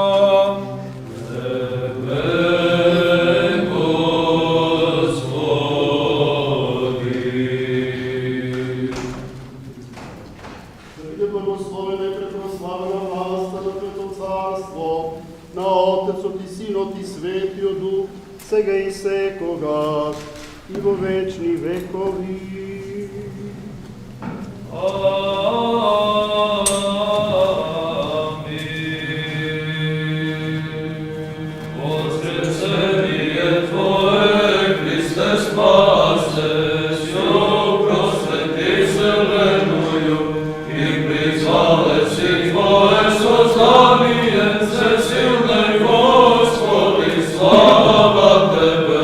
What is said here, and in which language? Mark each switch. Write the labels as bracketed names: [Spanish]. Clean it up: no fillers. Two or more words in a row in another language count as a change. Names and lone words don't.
[Macedonian] Биде благословена и препрославена власта на Твоето царство, на Отецот и Синот и Светиот Дух, сега и секогаш и во вечни векови. [Church Slavic] Воскресение Твое, Христе, спасе, всё просвети вселенную, и призвале си Твое сознание, всесилный Господи, слава Тебе.